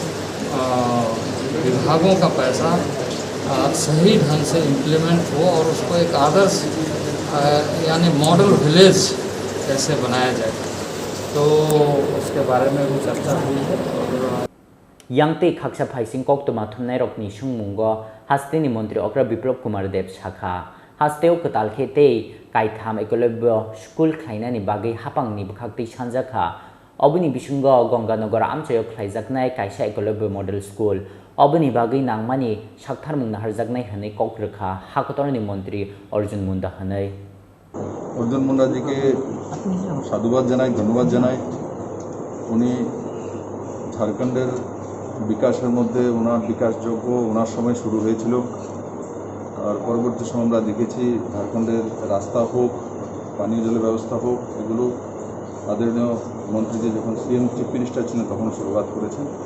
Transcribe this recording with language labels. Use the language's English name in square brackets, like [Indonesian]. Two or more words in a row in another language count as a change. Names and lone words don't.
[Hindi] विभागों का पैसा सही ढंग से इम्प्लीमेंट हो और उसको एक आदर्श यानी [English] model village [Hindi] कैसे बनाया जाए, तो उसके बारे में भी चर्चा हुई है। और [Kok Borok] Yangte Kaksa Paising Kok to Matunai Rokni Shungmungo, Hasteni Montri Okra Biplop Kumar Dev Shaka, Hasteo Katalkete, Kaitam Ekolebo, School Kainani Bagi Hapang Nibakti Shanzaka, Obuni Bishungo, Gonganogora Amchayo Klaizaknai, Kaisha Ekolebo Model School, Obuni Bagi Nangmani, Shaktar Mundaharzagnai Hane Kokraka, Hakotorni Montri, Arjun Munda Hane. [Bangla] অর্জুন মুন্ডাজিকে সাধুবাদ জানাই, ধন্যবাদ জানাই। উনি ঝাড়খণ্ডের বিকাশের মধ্যে ওনার বিকাশযোগ্য ওনার সময় শুরু হয়েছিল। আর পরবর্তী সময় আমরা দেখেছি ঝাড়খণ্ডের রাস্তা হোক, পানীয় জলের ব্যবস্থা হোক, এগুলো আদরণীয় মন্ত্রীজি যখন [English] CM chief minister [Bangla] ছিলেন তখন শুরুয়াত করেছেন।